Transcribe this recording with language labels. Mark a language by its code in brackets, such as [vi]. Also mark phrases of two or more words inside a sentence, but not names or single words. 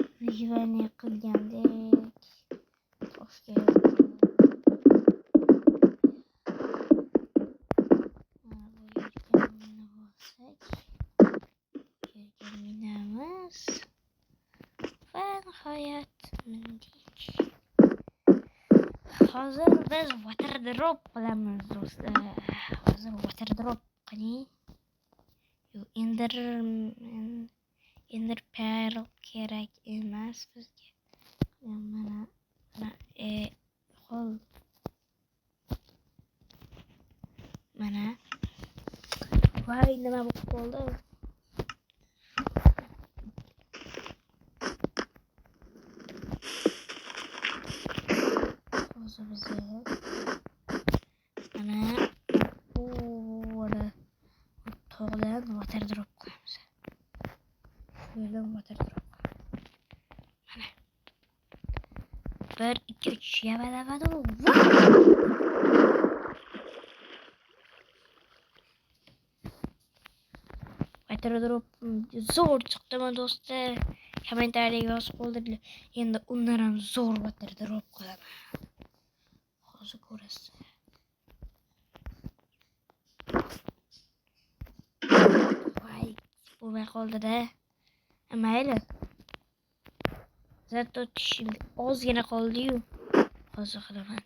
[uz] Jivani qilgandek toshga minamiz va nihoyat mindik. Hozir biz [en] water drop [uz] qilamiz do'stlar. Hozir [en] water drop [uz] qiling. [en] Ender pearl [uz] kerak emas bizga. Mana qo'l. Mana. Voy, nima bo'lib qoldi? Hozir bizga mana bu tog'dan [en] water drop [uz] qilamiz. Şöyle [en] water drop. [uz] Mana. 1 2 3 yabada. [en] Water drop [uz] zo'r chiqdimi do'stlar? Kommentariyga yozib qoldiringlar. Endi undan ham zo'r [en] water drop [uz] qilaman. Hozir ko'rasiz. Voy, bo'lmay qoldi-da. Mayli. Zato tishim ozgina qoldi-yu. Hozir qilaman.